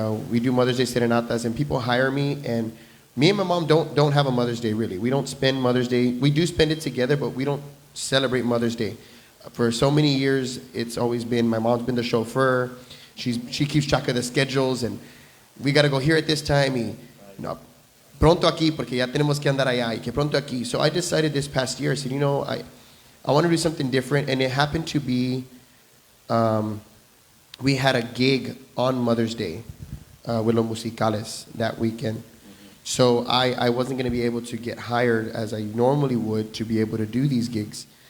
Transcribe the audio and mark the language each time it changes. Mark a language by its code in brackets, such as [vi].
[en] We do Mother's Day serenatas, and people hire me, and me and my mom don't have a Mother's Day, really. We don't spend Mother's Day. We do spend it together, but we don't celebrate Mother's Day. For so many years, it's always been, my mom's been the chauffeur. She keeps track of the schedules, and we got to go here at this time. [es] No, pronto aquí, porque ya tenemos que andar allá, y que pronto aquí. [en] So I decided this past year, I said, I want to do something different, and it happened to be, we had a gig on Mother's Day with Los Musicales that weekend. So I wasn't going to be able to get hired as I normally would to be able to do these gigs.